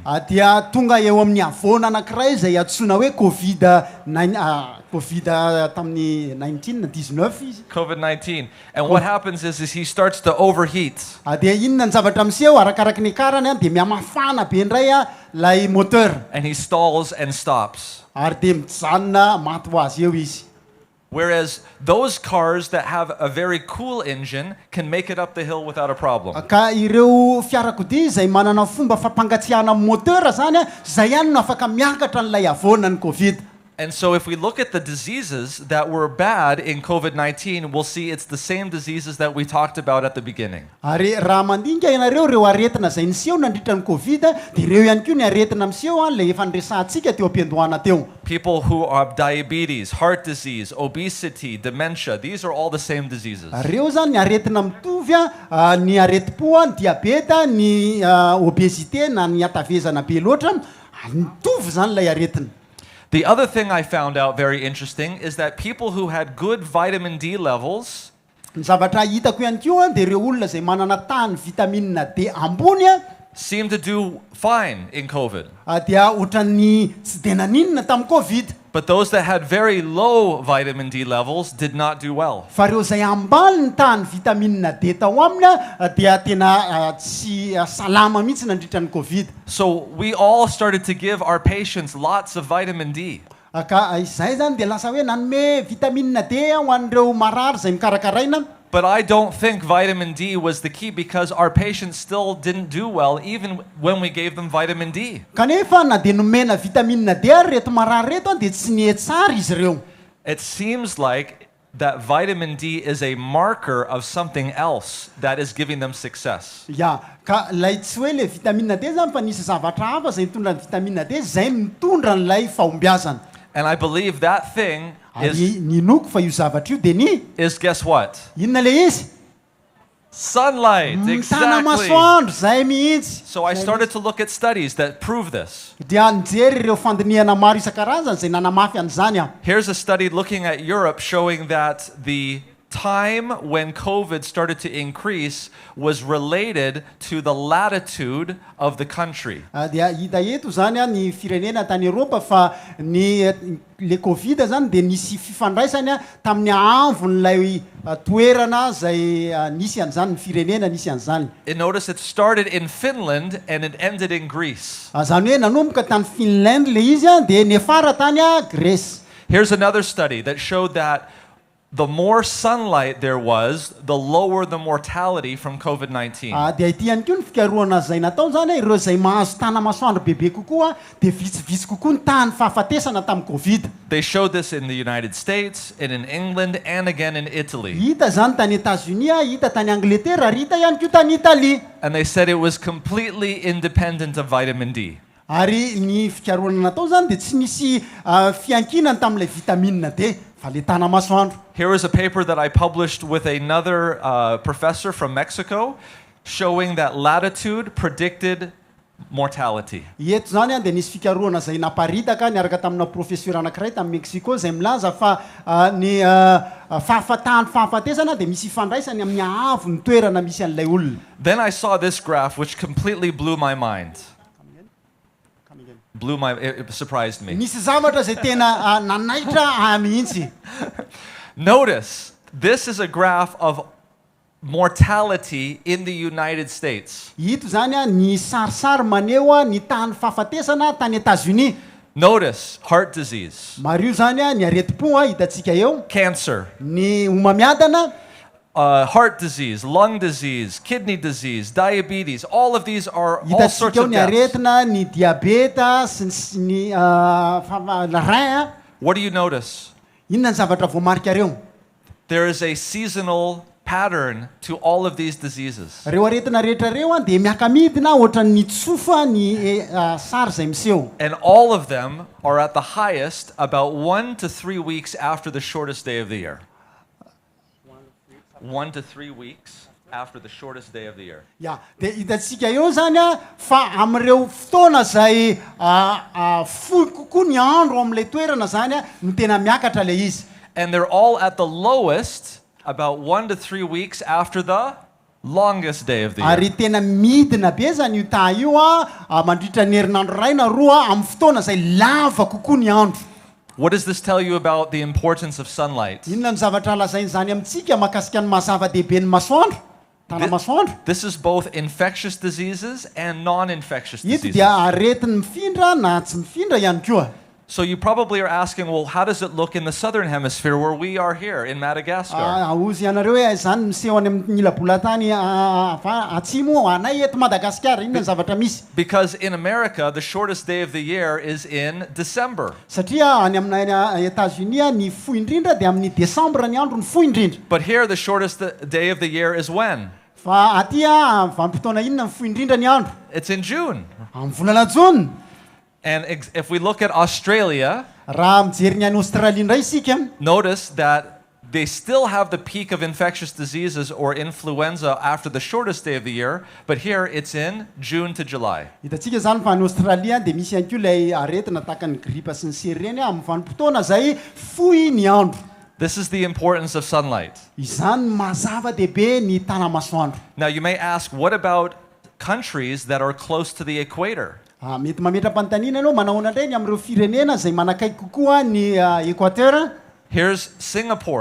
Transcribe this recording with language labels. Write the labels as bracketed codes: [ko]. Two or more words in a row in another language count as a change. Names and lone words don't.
[mg] Dia tonga eo amin'ny havoana anankiray zay antsoina hoe Covid tamin'ny 19 COVID-19. [en] And what happens is he starts to overheat. [mg] Dia inona ny zavatra miseho arakaraky ny karany dia mihamafana be indray lay moteur. [en] And he stalls and stops. [mg] Ary dia mijanona maty ho azy eo izy. [en] Whereas those cars that have a very cool engine can make it up the hill without a problem. [mg] Ka ireo fiarakodia zay manana fomba fampangatsiahana moteur zany zay ihany no afaka miakatra n'ilay havoana ny Covid. [en] And so if we look at the diseases that were bad in COVID-19, we'll see it's the same diseases that we talked about at the beginning. [mg] Ary raha mandinika ianareo reo aretina zay niseho nandritra ny Covid dia ireo ihany koa ny aretina miseho le efa niresantsika teo am-piandohana teo. [en] People who have diabetes, heart disease, obesity, dementia, these are all the same diseases. [mg] Reo zany ny aretina mitovy ny aretim-po, ny diabeta, ny obésité na ny hatavezana be loatra mitovy zany lay aretina. [en] The other thing I found out very interesting is that people who had good vitamin D levels [mg] Ny zavatra hitako ihany koa dia ireo olona zay manana tany vitamine D ambony [en] seem to do fine in COVID. [mg] Dia ohatran'ny tsy dia naninona tamin'ny Covid. [en] But those that had very low vitamin D levels did not do well. [mg] Fa reo zay ambany ny tany vitamine D tao aminy dia tena tsy salama mihitsy nandritra ny Covid. [en] So we all started to give our patients lots of vitamin D. [mg] Ka izay zany dia lasa hoe nanome vitamine D ho an'ireo marary zay mikarakaraina. [en] But I don't think vitamin D was the key because our patients still didn't do well even when we gave them vitamin D. [mg] Kanefa na dia nomena vitamine D reto marary reto dia tsy nietsara izy ireo. [en] It seems like that vitamin D is a marker of something else that is giving them success. Ya, [mg] ka lay tsy hoe le vitamine D zany fa nisy zavatra hafa zay mitondra ny vitamine D zay mitondra n'ilay fahombiazana. [en] And I believe that thing [mg] ninoko fa io zavatra io dia [en] is guess what? [mg] Inona le izy? [en] Sunlight. [mg] Tana [en] Exactly. [mg] masoandro zay mihitsy. [en] So I started to look at studies that prove this. [mg] Dia nijery ireo fandiniana maro isan-karazany zay nanamafy an'izany. [en] Here's a study looking at Europe showing that the time when COVID started to increase was related to the latitude of the country. [mg] Dia hita eto zany ny firenena tany Eropa fa le Covid zany dia nisy fifandraisany tamin'ny avon'ilay toerana zay nisy an'izany ny firenena nisy an'izany. [en] And notice it started in Finland and it ended in Greece. [mg] Zany hoe nanomboka tany Finland le izy dia nefara tany Grèce. [en] Here's another study that showed that the more sunlight there was, the lower the mortality from COVID-19. [mg] Dia ity ihany koa ny fikarohana zay natao zany ireo zay mahazo tanamasoandro bebe kokoa dia vitsivitsy kokoa ny tany fahafatesana tamin'ny Covid. [en] They showed this in the United States and in England and again in Italy. [mg] Hita zany tany États-Unis, hita tany Angleterre, ary hita ihany koa tany Italie. [en] And they said it was completely independent of vitamin D. [mg] Ary ny fikarohana natao zany dia tsy nisy fiankinany tamin'ilay vitamine D fa le tanamasoandro. [en] Here is a paper that I published with another professor from Mexico showing that latitude predicted mortality. [mg] Eto zany dia nisy fikarohana zay naparitaka niaraka tamina professeur anankiray tamin'ny Mexico zay milaza fa ny fahafatesana dia misy ifandraisany amin'ny ahavon'ny toerana misy an'ilay olona. [en] Then I saw this graph which completely blew my mind. It surprised me. [mg] Nisy zavatra zay tena nanaitra mihitsy. [en] Notice, this is a graph of mortality in the United States. [mg] Ito zany ny sarisary maneho ny tany fahafatesana tany États-Unis. [en] Notice, heart disease, [mg] Maro io zany ny aretim-po hitantsika eo, [en] cancer, [mg] ny homamiadana, [en] heart disease, lung disease, kidney disease, diabetes. All of these are all sorts [mg] hitantsika eo [en] of [mg] ny [en] deaths. [mg] aretina, ny diabeta sy ny rein. [en] What do you notice? [mg] Inona ny zavatra voamarika reo? [en] There is a seasonal pattern to all of these diseases. [mg] Reo aretina rehetra reo dia miaka-midina ohatra ny tsofa ny sary zay miseho. [en] And all of them are at the highest about 1 to 3 weeks after the shortest day of the year. 1 to 3 weeks after the shortest day of the year. Ya, [mg] dia hitantsika eo zany fa amin'ireo fotoana zay fohy kokoa ny andro amin'ilay toerana zany no tena miakatra ilay izy. [en] And they're all at the lowest about 1 to 3 weeks after the longest day of the year. [mg] Ary tena midina be zany io ta io mandritra ny herinandro ray na roa amin'ny fotoana zay lava kokoa ny andro. [en] What does this tell you about the importance of sunlight? [mg] Inona ny zavatra lazainy zany amintsika mahakasika ny mahazava-dehibe ny masoandro, tanamasoandro. [en] This is both infectious diseases and non-infectious [mg] Ito [en] diseases. [mg] dia aretin'ny mifindra na tsy mifindra ihany koa. [en] So you probably are asking, well, how does it look in the southern hemisphere where we are here in Madagascar? [mg] Aozy ianareo hoe zany miseho any amin'ny ilabolatany atsimo anay eto Madagasikara, inona ny zavatra misy? [en] Because in America, the shortest day of the year is in December. [mg] Satria any aminay États-Unis ny fohy indrindra dia amin'ny Desambra ny andro ny fohy indrindra. [en] But here, the shortest day of the year is when? [mg] Fa aty vanim-potoana inona ny fohy indrindra ny andro? [en] It's in June. [mg] Amin'ny volana Jona. [en] And if we look at Australia, [mg] Raha mijery ny any Australie indray isika, [en] notice that they still have the peak of infectious diseases or influenza after the shortest day of the year, but here it's in June to July. [mg] hitantsika zany fa any Australie dia misy ihany koa ilay aretina tahaka ny gripa sy ny sery ireny amin'ny vanim-potoana zay fohy ny andro. [en] This is the importance of sunlight. [mg] Izany mazava-dehibe ny tanamasoandro. [en] Now you may ask, what about countries that are close to the equator? [mg] Mety mametra-panontaniana ianao manahoana indray ny amin'ireo firenena zay manakaiky kokoa ny Équateur. [en] Here's Singapore.